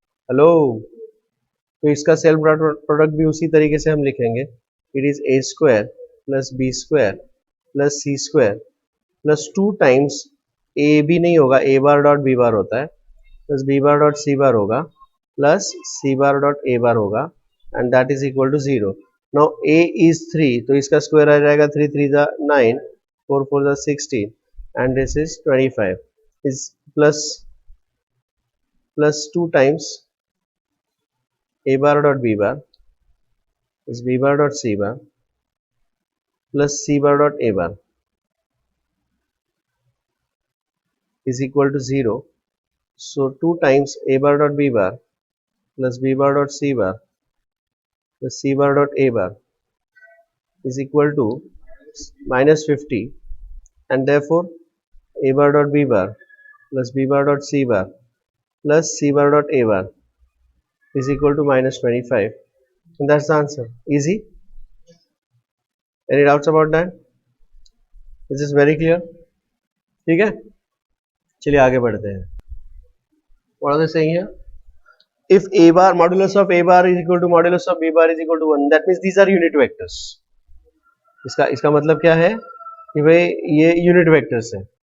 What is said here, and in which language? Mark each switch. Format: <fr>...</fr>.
<en>Hello, तो इसका self product भी उसी तरीके से हम लिखेंगे, it is A square plus B square plus C square plus 2 times, A भी नहीं होगा, A bar dot B bar होता है, plus B bar dot C bar होगा plus C bar dot A bar होगा, and that is equal to 0। Now A is 3, तो इसका square आ जाएगा 3 3 जा 9, 4 4 जा 16 and this is 25, is plus 2 times a bar dot b bar is b bar dot c bar plus c bar dot a bar is equal to 0. So 2 times a bar dot b bar plus b bar dot c bar plus c bar dot a bar is equal to minus 50, and therefore a bar dot b bar plus b bar dot c bar plus c bar dot a bar is equal to minus 25, and that's the answer. Easy? Any doubts about that? Is this very clear?</en> <hi>ठीक है, चलिए आगे बढ़ते हैं।</hi> <en>What are they saying here? If a bar modulus of a bar is equal to modulus of b bar is equal to 1, that means these are unit vectors.</en> <hi>इसका मतलब क्या है कि भाई ये यूनिट वेक्टर्स है।</hi>